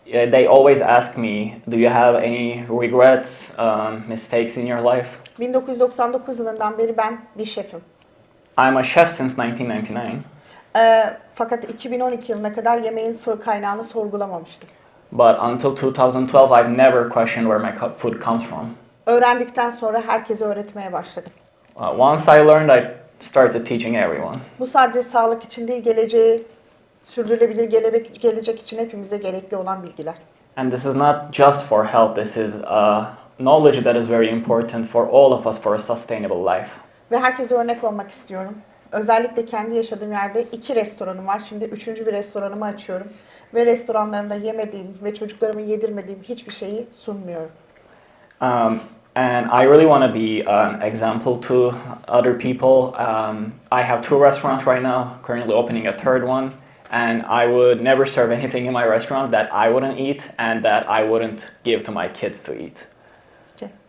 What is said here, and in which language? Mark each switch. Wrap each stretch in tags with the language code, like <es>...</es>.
<en>They always ask me, do you have any regrets, mistakes in your life?</en> <tr>1999 yılından beri ben bir şefim.</tr> <en>I'm a chef since 1999.</en> <tr>Fakat 2012 yılına kadar yemeğin kaynağını sorgulamamıştım.</tr> <en>But until 2012, I've never questioned where my food comes from.</en> <tr>Öğrendikten sonra herkese öğretmeye başladım.</tr> <en>Once I learned, I started teaching everyone.</en> <tr>Bu sadece sağlık için değil, sürdürülebilir gelecek için hepimize gerekli olan bilgiler.</tr> <en>And this is not just for health. This is knowledge that is very important for all of us for a sustainable life.</en> <tr>Ve herkese örnek olmak istiyorum. Özellikle kendi yaşadığım yerde 2 restoranım var. Şimdi 3. bir restoranımı açıyorum. Ve restoranlarımda yemediğim ve çocuklarıma yedirmediğim hiçbir şeyi sunmuyorum.</tr> <en>And I really want to be an example to other people. I have 2 restaurants right now, currently opening a 3rd one. And I would never serve anything in my restaurant that I wouldn't eat and that I wouldn't give to my kids to eat. Okay.</en>